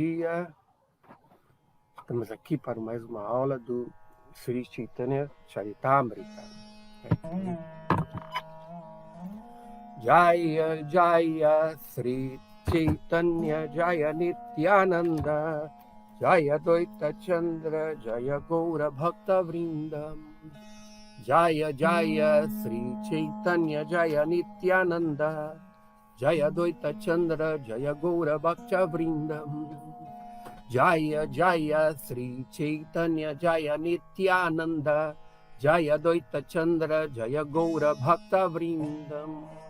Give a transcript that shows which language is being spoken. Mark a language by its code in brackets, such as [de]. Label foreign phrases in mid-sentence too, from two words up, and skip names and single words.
[pt] dia. Estamos aqui para mais uma aula do Sri Chaitanya Charitamrita. [sa] Jaya Jaya Sri Chaitanya Jaya Nityananda Jaya Dvaita Chandra Jaya Gaura Bhakta Vrindam Jaya Jaya Sri Chaitanya Jaya Nityananda Jaya Dvaita Chandra Jaya Gaura Bhakta Vrindam Jaya Jaya Sri Chaitanya Jaya Nityananda Jaya Dvaita Chandra Jaya Gaura Bhakta Vrindam